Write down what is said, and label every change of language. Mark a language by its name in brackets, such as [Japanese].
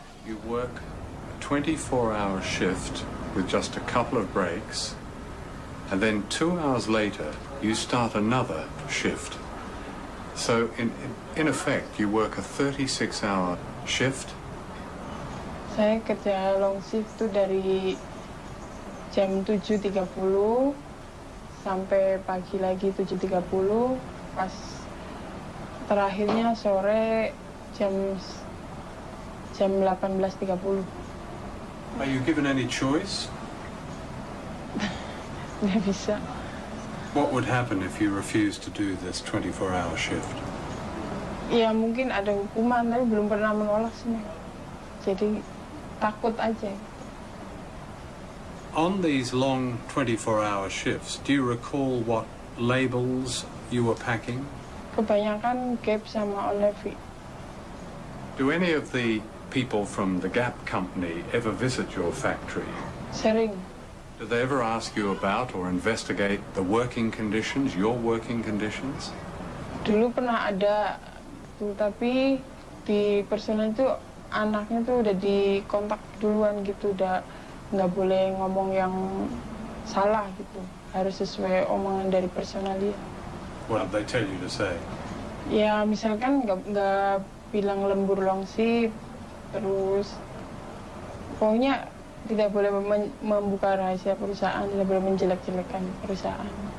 [English] You work a 24-hour shift with just a couple of breaks, and then 2 hours later you start another shift. So in effect you work a 36-hour shift. [Indonesian] Saya kerja long shift tuh dari jam 7.30 sampai pagi lagi 7.30, pas terakhirnya sore jam 18.30. [English] Are you given any choice? [Indonesian] Nggak bisa. [English] What would happen if you refused to do this 24-hour shift? [Indonesian] Ya mungkin ada hukuman, tapi belum pernah menolak sih. Jadi takut aja. [English] On these long 24-hour shifts, do you recall what labels you were packing? [Indonesian] Kebanyakan Gap sama Olevi. [English] Do any of the people from the Gap company ever visit your factory? [Indonesian] Sering. [English] Do they ever ask you about or investigate the working conditions, your working conditions? [Indonesian] Dulu pernah ada, tapi di personal itu anaknya tuh udah dikontak duluan gitu, udah nggak boleh ngomong yang salah gitu, harus sesuai omongan dari personal dia. [English] What did they tell you to say? [Indonesian] Ya misalkan nggak bilang lembur long shift, terus pokoknya tidak boleh membuka rahasia perusahaan, tidak boleh menjelek-jelekan perusahaan.